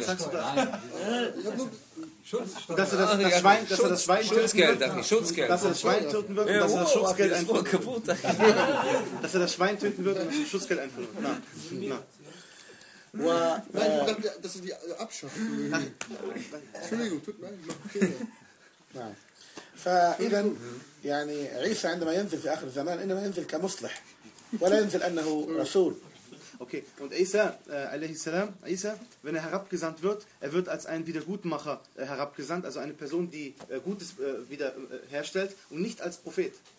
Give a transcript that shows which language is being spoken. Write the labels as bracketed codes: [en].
[de] Dass er das Schwein töten wird. Schutzgeld. Dass er das Schwein töten wird und dass er das Schutzgeld einführt. Kaputt. Dass er das Schwein töten wird und das Schutzgeld einführt. Nein, ich dachte, dass er die abschafft. Entschuldigung, tut mir leid. [ar] فإذا يعني عيسى عندما ينزل في آخر الزمان إنما ينزل كمصلح ولا ينزل أنه رسول. [de] Okay, und Isa, alayhi salam, Isa, wenn er herabgesandt wird, er wird als ein Wiedergutmacher herabgesandt, also eine Person, die Gutes wieder herstellt und nicht als Prophet.